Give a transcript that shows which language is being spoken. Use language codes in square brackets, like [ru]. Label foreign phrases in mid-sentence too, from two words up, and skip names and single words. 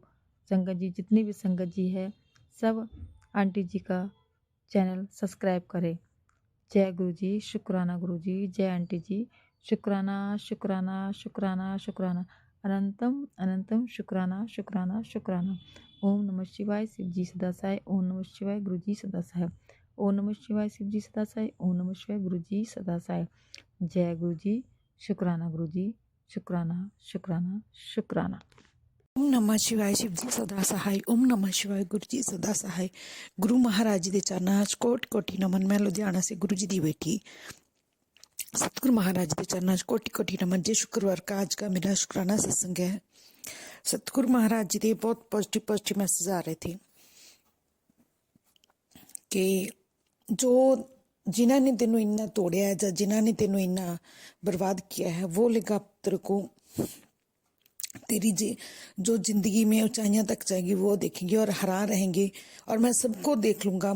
[hi] संगत जी, जितनी भी संगत जी है सब आंटी जी का चैनल सब्सक्राइब करें। जय गुरु जी, शुक्राना गुरु जी, जय आंटी जी, शुक्राना शुक्राना शुक्राना शुक्राना, अनंतम अनंतम शुक्राना शुक्राना शुक्राना। ओम नमः शिवाय, शिव जी सदा सहाय। ओम नमः शिवाय, गुरु जी सदा सहाय। ओम नमः शिवाय, शिव जी सदा सहाय। ओम नमः शिवाय, गुरु जी सदा सहाय। जय गुरु जी, शुक्राना गुरु जी, शुक्राना शुक्राना शुक्राना। ओम नमः शिवाय शिव जी सदा सहाय। ओम नमः शिवाय गुरु जी सदा सहाय। गुरु महाराज जी [pa] ਦੇ ਚਰਨਾਂ ਚ [hi] कोटि कोटि नमन। मैं लुधियाना से गुरु जी [pa] ਦੀ ਬੇਟੀ [hi] सतगुरु महाराज के चरणों में कोटि कोटि नमन। जे शुक्रवार का आज का मेरा शुक्राना सत्संग है। सतगुरु महाराज जी के बहुत पॉजिटिव मैसेज आ रहे थे कि जो जिन्हों ने [pa] ਤੈਨੂੰ ਇੰਨਾ ਤੋੜਿਆ [hi] है या जिन्हों ने [pa] ਤੈਨੂੰ ਇੰਨਾ [hi] बर्बाद किया है वो लेगा तेरे को तेरी जो जिंदगी में ऊंचाइयां तक जाएगी वो देखेंगे और हरा रहेंगे और मैं सबको देख लूंगा।